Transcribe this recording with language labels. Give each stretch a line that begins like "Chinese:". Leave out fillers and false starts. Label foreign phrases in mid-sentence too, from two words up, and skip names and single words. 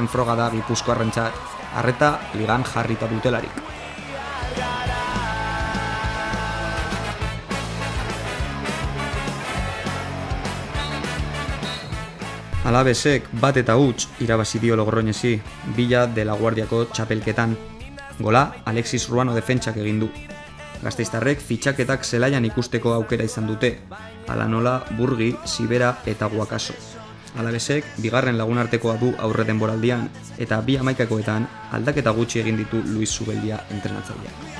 Basque: froga da Gipuzkoarrentzat, arreta ligan jarrita dutelarik. Alabesek 1-0 irabazi dio Logroñesi, Villa de la Guardiako txapelketan. Gola Alexis Ruano defentsak egin du. Gasteiztarrek fitxaketak zelaian ikusteko aukera izan dute, hala nola Burgi, Sibera eta Guakaso. Alabesek bigarren lagunartekoa du aurre denboraldian eta 2 hamaikakoetan aldaketa gutxi egin ditu Luis Zubeldia entrenatzaileak.